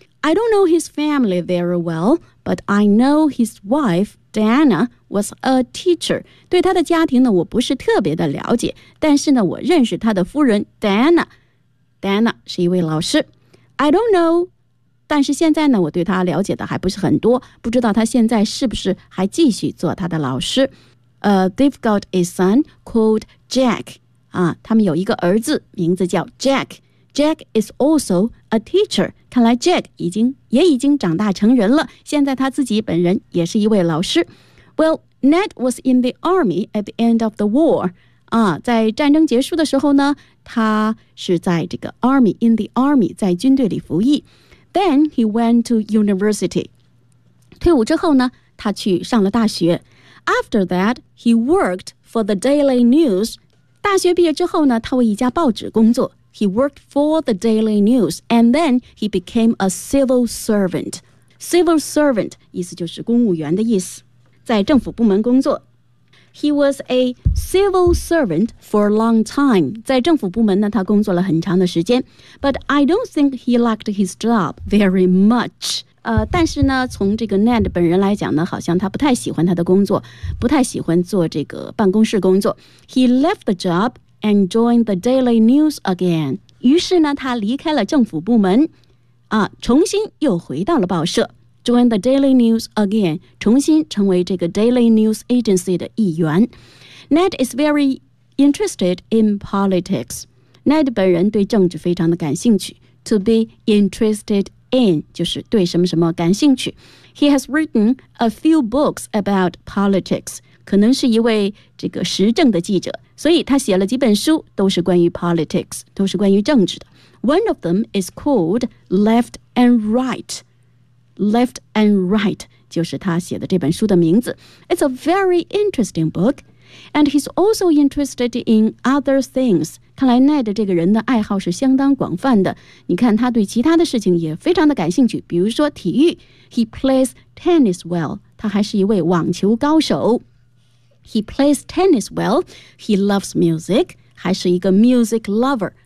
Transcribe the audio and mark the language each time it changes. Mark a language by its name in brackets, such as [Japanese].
[English] I don't know his family very well, but I know his wife. Diana was a teacher. [Chinese] 对她的家庭呢，我不是特别的了解，但是呢，我认识她的夫人 Diana. Diana 是一位老师。 [English] I don't know. [Chinese] 但是现在呢，我对她了解的还不是很多，不知道她现在是不是还继续做她的老师。 [English] They've got a son called Jack. [Chinese] 啊，他们有一个儿子，名字叫 Jack. [English] Jack is also a teacher. [Chinese] 看来 Jack 已经长大成人了，现在他自己本人也是一位老师。 [English] Well, Ned was in the army at the end of the war. [Chinese] 啊，在战争结束的时候呢，他是在这个 army, [English] in the army, [Chinese] 在军队里服役。 [English] Then he went to university. [Chinese] 退伍之后呢，他去上了大学。 [English] After that, he worked for the Daily News. [Chinese] 大学毕业之后呢，他为一家报纸工作。 [English] He worked for the Daily News, and then he became a civil servant. [Chinese] Civil servant 意思就是公务员的意思，在政府部门工作。 [English] He was a civil servant for a long time. [Chinese] 在政府部门呢，他工作了很长的时间。 [English] But I don't think he liked his job very much. [Chinese] 但是呢，从这个 Ned 本人来讲呢，好像他不太喜欢他的工作，不太喜欢做这个办公室工作。 [English] He left the job. And join the Daily News again. [Chinese] 于是呢，他离开了政府部门，啊，重新又回到了报社。 [English] Join the Daily News again. [Chinese] 重新成为这个 Daily News Agency 的一员。 [English] Ned is very interested in politics. [Chinese] Ned 本人对政治非常的感兴趣。 [English] To be interested in [Chinese] 就是对什么什么感兴趣。 [English] He has written a few books about politics. [Chinese] 可能是一位这个时政的记者。所以他写了几本书，都是关于 politics， 都是关于政治的。 [English] One of them is called Left and Right. [Chinese] Left and Right 就是他写的这本书的名字。 [English] It's a very interesting book, and he's also interested in other things. [Chinese] 看来 Ned 这个人的爱好是相当广泛的。你看他对其他的事情也非常的感兴趣，比如说体育。 [English] He plays tennis well. [Chinese] 他还是一位网球高手。 [English] He plays tennis well. He loves music. [Chinese] 还是一个 [English] music lover.